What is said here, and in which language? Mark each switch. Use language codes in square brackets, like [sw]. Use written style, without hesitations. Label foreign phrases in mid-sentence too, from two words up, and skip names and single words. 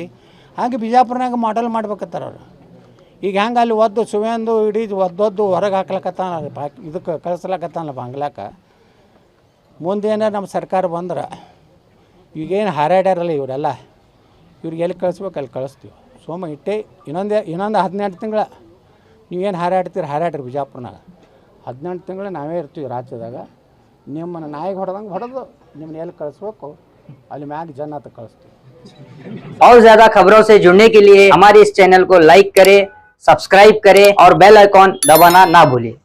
[kn] ಹಾಗೆ ಬಿಜಾಪುರನಾಗ ಮಾಡೆಲ್ ಮಾಡ್ಬೇಕತ್ತಾರ ಅವ್ರು ಈಗ ಹೆಂಗೆ ಅಲ್ಲಿ ಒದ್ದು ಸುವೇಂದು ಇಡೀ ಒದ್ದೊದ್ದು ಹೊರಗೆ ಹಾಕ್ಲಕತ್ತಾನ ಇದಕ್ಕೆ ಕಳಿಸ್ಲಕತ್ತಾನಲ್ಲ ಬಾಂಗ್ಲಾಕ ಮುಂದೇನಾರು ನಮ್ಮ ಸರ್ಕಾರ ಬಂದ್ರೆ ಈಗೇನು ಹಾರಾಡ್ಯಾರಲ್ಲ ಇವರೆಲ್ಲ ಇವ್ರಿಗೆ ಎಲ್ಲಿ ಕಳಿಸ್ಬೇಕು ಅಲ್ಲಿ ಕಳಿಸ್ತೀವಿ ಸೋಮ ಇಟ್ಟೆ ಇನ್ನೊಂದು 12 ತಿಂಗಳ ನೀವೇನು ಹಾರಾಡ್ರಿ ಬಿಜಾಪುರನಾಗ 18 ತಿಂಗಳು ನಾವೇ ಇರ್ತೀವಿ ರಾಜ್ಯದಾಗ ನಿಮ್ಮನ್ನು ನಾಯಿಗೆ ಹೊಡೆದಂಗೆ ಹೊಡೆದು ನಿಮ್ಮನ್ನ ಎಲ್ಲಿ ಕಳಿಸ್ಬೇಕು ಅಲ್ಲಿ ಮ್ಯಾಗ ಜನ ಕಳಿಸ್ತೀವಿ. [hi] और ज्यादा खबरों से जुड़ने के लिए हमारे इस चैनल को लाइक करें, सब्सक्राइब करें और [en] bell icon [hi] दबाना ना भूलें।